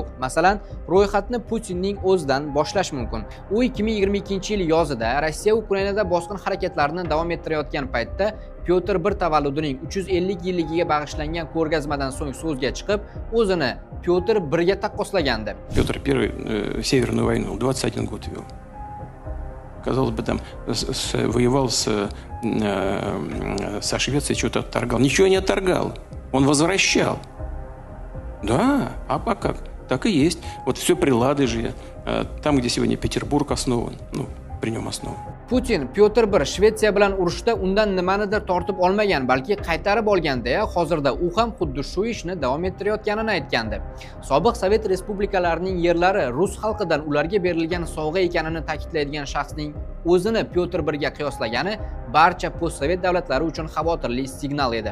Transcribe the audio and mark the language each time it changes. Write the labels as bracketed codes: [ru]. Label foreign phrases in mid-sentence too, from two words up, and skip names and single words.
[uz] Masalan, ro'yxatni Putinning o'zidan boshlash mumkin. U 2022-yil yozida Rossiya Ukrainada bosqin harakatlarini davom ettirayotgan paytda Pyotr I tavalludining 350 yilligiga bag'ishlangan ko'rgazmadan so'ng so'zga chiqib, o'zini Pyotr I ga taqqoslagandi. [ru] Петр I Северную войну 21 год вел. Казалось бы, там воевал со Швецией, что-то отторгал. Ничего не отторгал. Он возвращал. Да, а как? Так и есть. Вот все при Ладыже, там, где сегодня Петербург основан, ну, при нем основан. [uz] Putin Pyotr I Shvetsiya bilan urushda undan nimanidir tortib olmagan, balki qaytarib olganda, hozirda u ham xuddi shu ishni davom ettirayotganini aytgandi. Sobiq Sovet respublikalarining yerlari rus xalqidan ularga berilgan sovg'a ekanini ta'kidlaydigan shaxsning o'zini Pyotr I ga qiyoslagani barcha postsovet davlatlari uchun xavotirli signal edi.